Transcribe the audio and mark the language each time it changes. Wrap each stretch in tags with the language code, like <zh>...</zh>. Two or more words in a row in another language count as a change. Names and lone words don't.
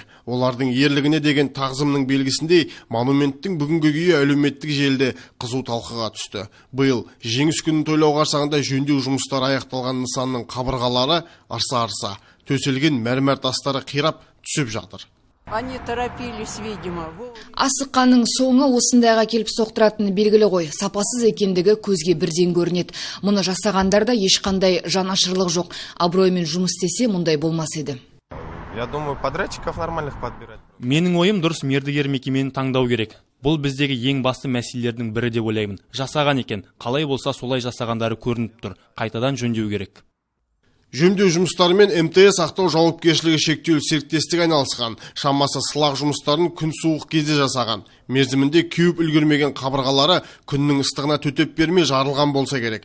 <kk>Олардың ерлігіне деген тағзымның белгісіндей монументтің бүгінгі күйі әлеуметтік желіде қызу талқыға түсті. Биыл жеңіс күнін тойлау қарсаңында жөндеу жұмыстары аяқталған нысанның қабырғалары арса-арса, төселген мәрмәр тастары қирап түсіп жатыр.</kk> <ru>Они торопились, видимо.</ru> <kk>Асыққанның соңы осындайға келіп соқтыратыны белгілі ғой. Сапасыз екендігі көзге бірден көрінеді. Мұны жасағандарда ешқандай жанашырлық жоқ. Абыроймен жұмыс істесе мұндай болмас еді.</kk> <ru>Я думаю, подрядчиков нормальных подбирать.</ru> <kk>Менің ойым дұрыс мердігер мекемені таңдау керек. Бұл біздегі ең басты мәселелердің бірі деп ойлаймын. Жасаған екен, қалай болса солай жасағандары көрініп тұр. Қайтадан жөндеу керек. Жөндеу жұмыстарымен МТС Ақтау жауапкершілігі шектеулі серіктестік айналысқан. Шамасы сылақ жұмыстарын күн суық кезде жасаған. Мерзімінде кеуіп үлгермеген қабырғалары күннің ыстығына төтеп бермей жарылған болса керек.</kk>